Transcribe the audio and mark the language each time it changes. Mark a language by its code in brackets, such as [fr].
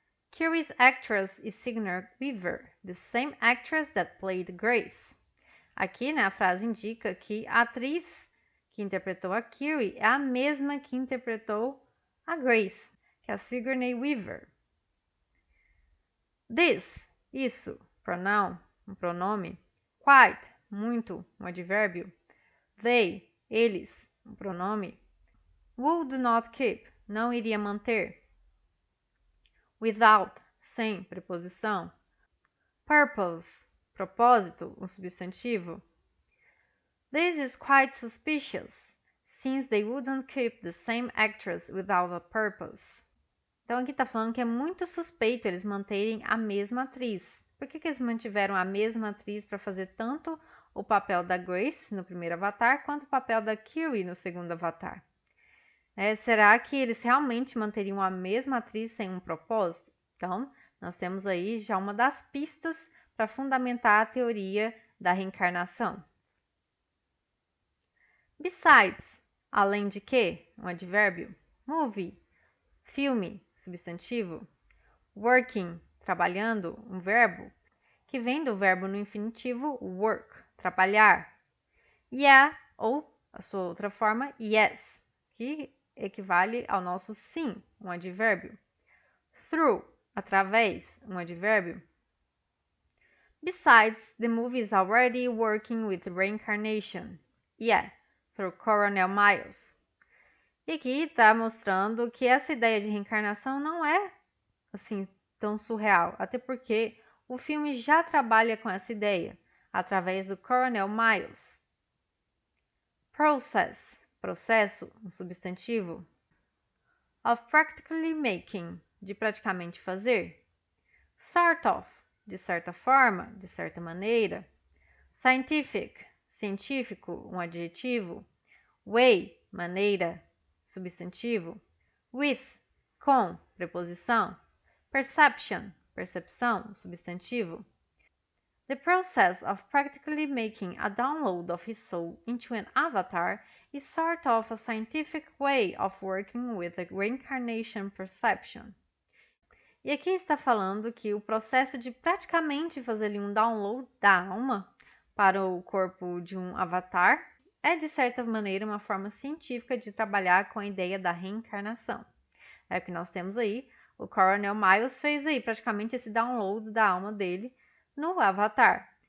[en] Kiri's actress is Sigourney Weaver, the same actress that played Grace. [pt] Aqui, a frase indica que a atriz que interpretou a Kiri é a mesma que interpretou a Grace, que é a Sigourney Weaver. This, isso, pronoun, um pronome. Quite, muito, um advérbio. They, eles, um pronome. [en] Would not keep, [pt] não iria manter. Without, sem, preposição. Purpose, propósito, um substantivo. [en] This is quite suspicious, since they wouldn't keep the same actress without a purpose. [pt] Então aqui está falando que é muito suspeito eles manterem a mesma atriz. Por que eles mantiveram a mesma atriz para fazer tanto o papel da Grace no primeiro Avatar, quanto o papel da Kiri no segundo Avatar? Será que eles realmente manteriam a mesma atriz sem um propósito? Então, nós temos aí já uma das pistas para fundamentar a teoria da reencarnação. Besides, além de que, um advérbio. Movie, filme, substantivo. Working, trabalhando, um verbo, que vem do verbo no infinitivo work, trabalhar. Yeah, ou a sua outra forma, yes, que equivale ao nosso sim, um advérbio. Through, através, um advérbio. [en] Besides, the movie is already working with reincarnation. Yeah, through Coronel Miles. [pt] E aqui está mostrando que essa ideia de reencarnação não é assim tão surreal, até porque o filme já trabalha com essa ideia através do Coronel Miles. Process, processo, um substantivo. [en] Of practically making, [pt] de praticamente fazer. [en] Sort of, [pt] de certa forma, de certa maneira. Scientific, científico, um adjetivo. Way, maneira, substantivo. With, com, preposição. Perception, percepção, substantivo. [en] The process of practically making a download of his soul into an avatar is sort of a scientific way of working with the reincarnation perception. [pt] E aqui está falando que o processo de praticamente fazer ali um download da alma para o corpo de um avatar é, de certa maneira, uma forma científica de trabalhar com a ideia da reencarnação. É o que nós temos aí. O Coronel Miles fez aí praticamente esse download da alma dele no Avatar.